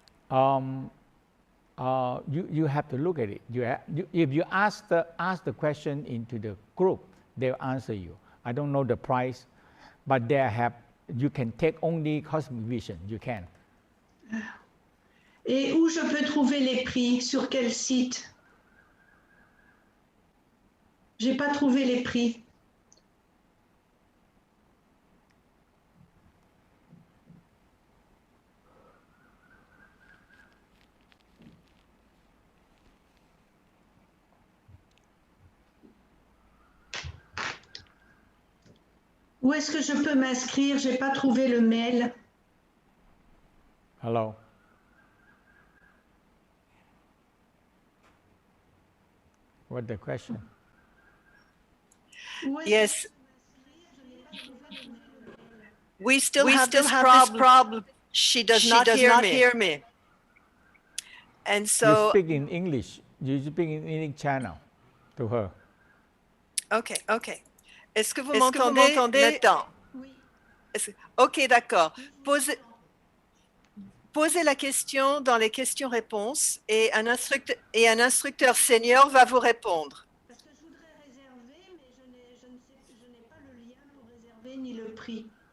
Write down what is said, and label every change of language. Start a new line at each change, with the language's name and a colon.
English: You have to look at it. If you ask the question into the group, they'll answer you. I don't know the price, but you can take only cosmic vision. You can.
French: Et où je peux trouver les prix? Sur quel site? J'ai pas trouvé les prix. Où est-ce que je peux m'inscrire? J'ai pas trouvé le mail.
English: Hello. What's the question? Yes. We still have this problem. She does not hear me. And so... You speak in English. You speak in English channel to her. Okay, okay.
French: Est-ce que vous m'entendez maintenant? Oui. Ok, d'accord. Posez la question dans les questions-réponses et un instructeur senior va vous répondre. Parce que je voudrais réserver, mais je n'ai pas le lien pour réserver ni le prix.